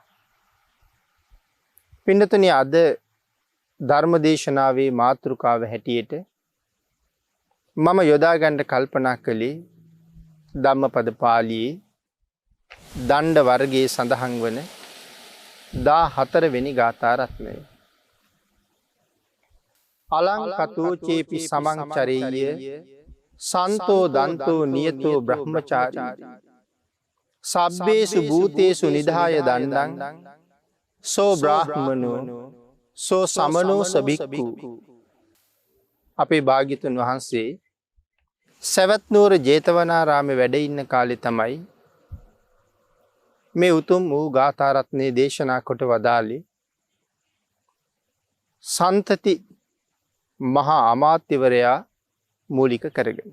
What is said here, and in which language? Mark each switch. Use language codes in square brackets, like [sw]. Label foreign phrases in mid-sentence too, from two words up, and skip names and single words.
[si] පින්නතුනි, අද ධර්ම දේශනාවේ මාතෘකාව හැටියට මම යොදා ගන්න කල්පනා කළේ ධම්මපද පාළියේ දණ්ඩ වර්ගයේ සඳහන් වන 14 වෙනි ගාථා රත්නය. [pi] අලංකතෝ චේපි සමංචරෙය්‍ය සන්තෝ දන්තෝ නියතෝ බ්‍රහ්මචාරී සබ්බේසු භූතේසු නිධාය දණ්ඩං සෝ බ්‍රාහ්මනෝ සෝ සමනෝ සබික්ඛු. [si] අපේ භාග්‍යතුන් වහන්සේ සවැත් නුවර ජේතවනාරාමේ වැඩ ඉන්න කාලේ තමයි මේ උතුම් වූ ගාථා රත්නයේ දේශනා කොට වදාළේ සන්තති මහා අමාත්‍යවරයා මූලික කරගෙන.